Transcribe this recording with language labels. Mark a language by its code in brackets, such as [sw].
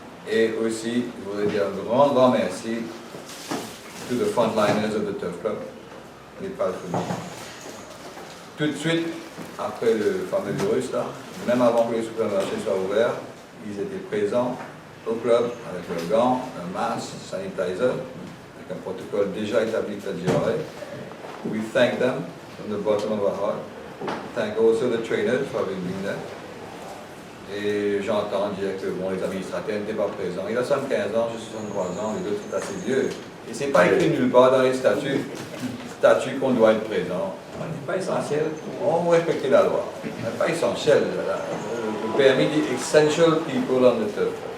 [fr] Et aussi, je voudrais dire un grand merci [en] to the frontliners of the Turf Club, [fr] les palefreniers. Tout de suite, après le fameux virus, là, même avant que les supermarchés soient ouverts, ils étaient présents au club avec leurs gants, un masque, sanitizer, avec un protocole déjà établi de la GRA. [en] We thank them from the bottom of our heart. Thank also the trainers for having been there. [fr] Et j'entends dire que bon, les administrateurs n'étaient pas présents. Il a 75 ans, j'ai 63 ans, les autres sont assez vieux. Et c'est pas écrit nulle part dans les statuts qu'on doit être présent. On n'est pas essentiel. On respecte la loi. On n'est pas essentiel. Le permis dit [en] essential people on the turf.